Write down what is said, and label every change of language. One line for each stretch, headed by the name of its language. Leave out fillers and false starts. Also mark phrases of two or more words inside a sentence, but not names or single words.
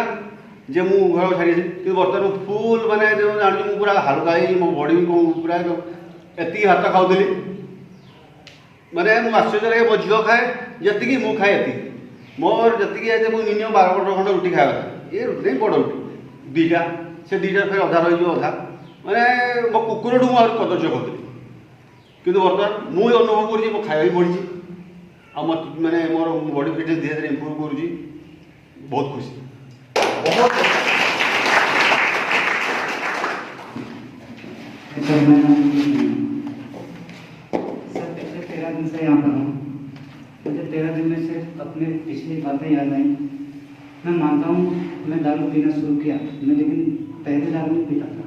Odia: ଯେ ମୁଁ ଘର ଛାଡ଼ିଛି କିନ୍ତୁ ବର୍ତ୍ତମାନ ଫୁଲ୍ ମାନେ ଜାଣୁଛି ମୁଁ ପୁରା ହାଲକା ହେଇଛି ମୋ ବଡ଼ି ପୁରା ଏତିକି ଭାତ ଖାଉଥିଲି ମାନେ ମୁଁ ଆଶ୍ଚର୍ଯ୍ୟ ଲାଗେ ମୋ ଝିଅ ଖାଏ ଯେତିକି ମୁଁ ଖାଏ ଏତିକି ମୋର ଯେତିକି ଅଛି ମୁଁ ମିନିମମ୍ 12 ବର୍ଷ ଖଣ୍ଡେ ରୁଟି ଖାଇବା କଥା ଏ ରୁଟି ନାହିଁ ବଡ଼ ରୁଟି 2ଟା ସେ 2ଟା ଫେର ଅଧା ରହିଯିବ ଅଧା ମାନେ ମୋ କୁକୁରଠୁ ମୁଁ ଆହୁରି କଦର୍ଯ୍ୟ କରୁଥିଲି କିନ୍ତୁ ବର୍ତ୍ତମାନ ମୁଁ ଅନୁଭବ କରୁଛି ମୋ ଖାଇବା ବି ବଢ଼ିଛି ଆଉ ମାନେ ମୋର
English: body fitness
Odia: ଧୀରେ ଧୀରେ ଇମ୍ପ୍ରୁଭ୍ କରୁଛି ବହୁତ ଖୁସି।
Hindi: सर पिछले 13 दिन से यहाँ पर हूँ मुझे 13 दिन में से अपने पिछली बातें याद आई। मैं मानता हूँ मैं दारू पीना शुरू किया मैं लेकिन पहले दारू नहीं पीता था।